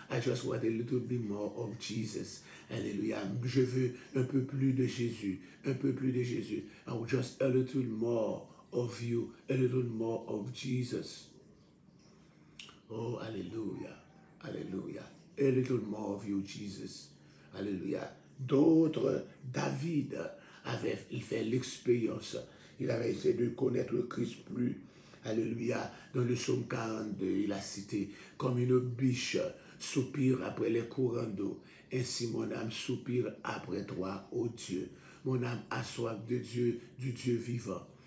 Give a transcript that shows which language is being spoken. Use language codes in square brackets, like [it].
[en] I just want a little bit more of Jesus. Alléluia. [fr] Je veux un peu plus de Jésus. Un peu plus de Jésus. [en] Just a little more of you, a little more of Jesus. Oh, hallelujah, hallelujah. A little more of you, Jesus. Alléluia. [fr] D'autres, David il fait l'expérience. Il avait essayé de connaître le Christ plus. Alléluia. Dans le psaume 42, il a cité, comme une biche soupire après les courants d'eau. Ainsi mon âme soupire après toi, ô Dieu. Mon âme a soif de Dieu, du Dieu vivant.